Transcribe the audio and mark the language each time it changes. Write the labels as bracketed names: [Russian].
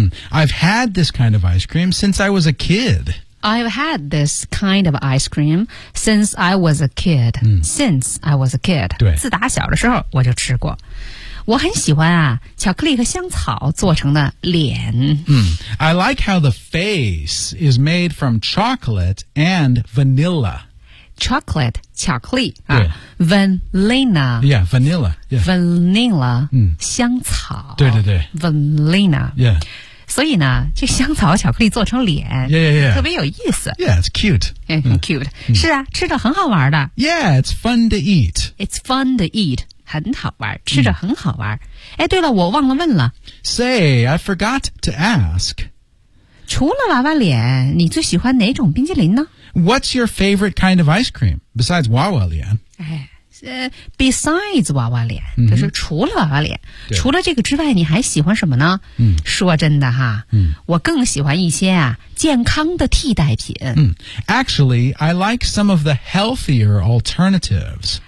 [English] I've had this kind of ice cream since I was a kid I've had this kind of ice cream since I was a kid.、Since I was a kid. [Chinese] 对。自打小的时候我就吃过。我很喜欢啊巧克力和香草做成的脸。 [English] I like how the face is made from chocolate and vanilla. Chocolate, [Chinese] 巧克力。 [English] Vanilla. Yeah, vanilla. Yeah. [Chinese] Vanilla,、香草。对对对。 [English] Vanilla. Yeah. [Chinese] 所以呢这香草巧克力做成脸 [English] yeah. [Chinese] 特别有意思 [English] Yeah, it's cute [Chinese] 很 cute、是啊吃着很好玩的 [English] Yeah, it's fun to eat [Chinese] 很好玩吃着很好玩、哎对了我忘了问了 [English] Say, I forgot to ask [Chinese] 除了娃娃脸你最喜欢哪种冰淇淋呢 [English] What's your favorite kind of ice cream besides 娃娃脸 [Chinese] besides 娃娃脸、就是除了娃娃脸除了这个之外你还喜欢什么呢、说真的哈、我更喜欢一些啊健康的替代品、 [English] Actually, I like some of the healthier alternatives